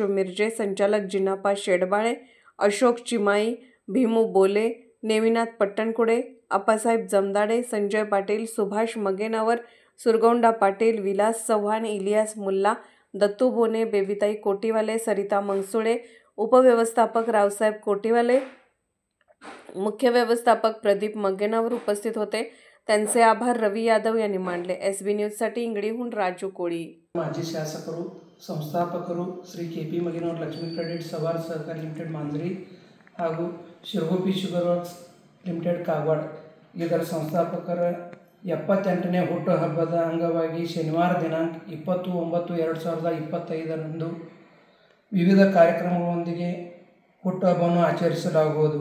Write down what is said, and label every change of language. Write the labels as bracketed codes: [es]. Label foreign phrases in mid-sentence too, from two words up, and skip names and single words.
[mr] मिरजे, संचालक जिनापा शेडबाळे, अशोक चिमाई, भीमू बोले, नेमिनाथ पट्टणकुडे, आप्पासाहेब जमदाडे, संजय पाटील, सुभाष मगेनावर, सुरगौंडा पाटील, विलास चव्हाण, इलियास मुल्ला, दत्तू बोने, बेबीताई कोटीवाले, सरिता मंगसुळे, उपव्यवस्थापक रावसाहेब कोटीवाले, मुख्य व्यवस्थापक प्रदीप मगेनावर उपस्थित होते. त्यांचे आभार रवी यादव यांनी मानले. SB न्यूजसाठी इंगडीहून राजू कोळी. [kn] ಮಾಜಿ ಶಾಸಕರು, ಸಂಸ್ಥಾಪಕರು ಶ್ರೀ ಕೆ.ಪಿ. ಮಗೇನವರ್ ಲಕ್ಷ್ಮೀ ಕ್ರೆಡಿಟ್ ಸವಾರ್ ಸಹಕಾರಿ ಲಿಮಿಟೆಡ್ ಮಾಂಜ್ರಿ ಹಾಗೂ ಶಿರಗುಪ್ಪಿ ಶುಗರ್ ವರ್ಕ್ಸ್ ಲಿಮಿಟೆಡ್ ಕಾಗವಾಡ ಇದರ ಸಂಸ್ಥಾಪಕರ 78ನೇ ಹುಟ್ಟುಹಬ್ಬದ ಅಂಗವಾಗಿ ಶನಿವಾರ ದಿನಾಂಕ 20/9/2025 ವಿವಿಧ ಕಾರ್ಯಕ್ರಮಗಳೊಂದಿಗೆ ಹುಟ್ಟುಹಬ್ಬವನ್ನು ಆಚರಿಸಲಾಗುವುದು.